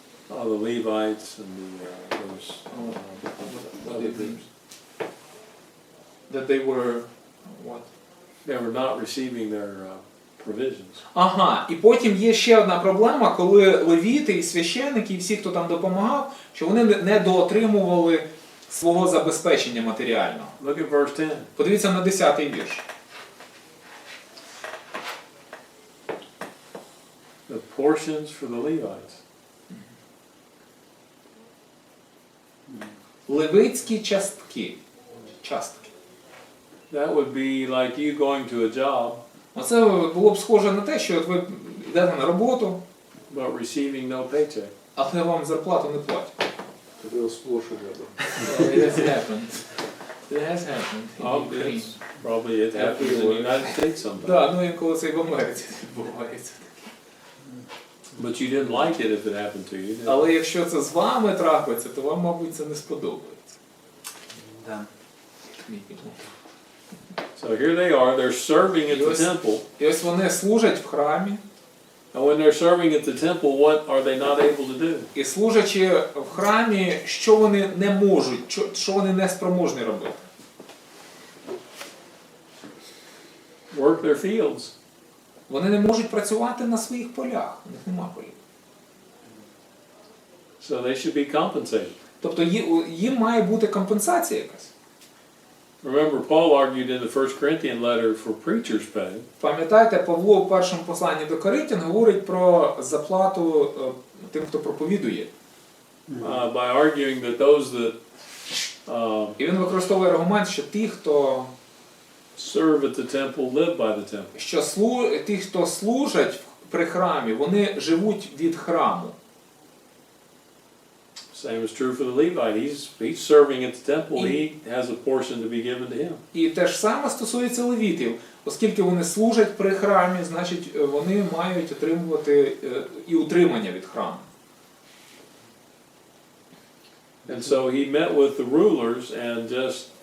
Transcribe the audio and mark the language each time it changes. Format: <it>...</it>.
<en>The Levites and those other groups. That they were what? They were not receiving their provisions.</en> <uk>Ага, і потім є ще одна проблема, коли левіти і священники, і всі, хто там допомагав, що вони не доотримували свого забезпечення матеріального.</uk> <en>Look at verse 10.</en> <uk>Подивіться на 10-й вірш.</uk> <en>The portions for the Levites.</en> <uk>Левицькі частки.</uk> <en>That would be like you going to a job,</en> <uk>Оце було б схоже на те, що от ви йдете на роботу,</uk> <en>but receiving no paycheck.</en> <uk>але вам зарплату не платять.</uk> <ru>Это сплошь и рядом.</ru> <en>It has happened. It has happened. It's probably it happens in the United States sometimes.</en> <uk>Да, ну інколи це і в Америці відбувається.</uk> <en>But you didn't like it if it happened to you, did you?</en> <uk>Але якщо це з вами трапиться, то вам, мабуть, це не сподобається. Да.</uk> <en>So here they are, they're serving at the temple.</en> <uk>І ось вони служать в храмі.</uk> <en>And when they're serving at the temple, what are they not able to do?</en> <uk>І служачи в храмі, що вони не можуть, що вони не спроможні робити?</uk> <en>Work their fields.</en> <uk>Вони не можуть працювати на своїх полях, у них нема полів.</uk> <en>So they should be compensated.</en> <uk>Тобто їм має бути компенсація якась.</uk> <en>Remember, Paul argued in the 1 Corinthian letter for preacher's pay.</en> <uk>Пам'ятаєте, Павло в першому посланні до Коринтян говорить про заплату тим, хто проповідує.</uk> <en>By arguing that those that</en> <uk>І він використовує аргумент, що ті, хто</uk> <en>serve at the temple live by the temple.</en> <uk>що ті, хто служать при храмі, вони живуть від храму.</uk> <en>Same is true for the Levite. He's serving at the temple. He has a portion to be given to him.</en> <uk>І те ж саме стосується левітів. Оскільки вони служать при храмі, значить вони мають отримувати і утримання від храму.</uk> <en>And so he met with the rulers and just</en>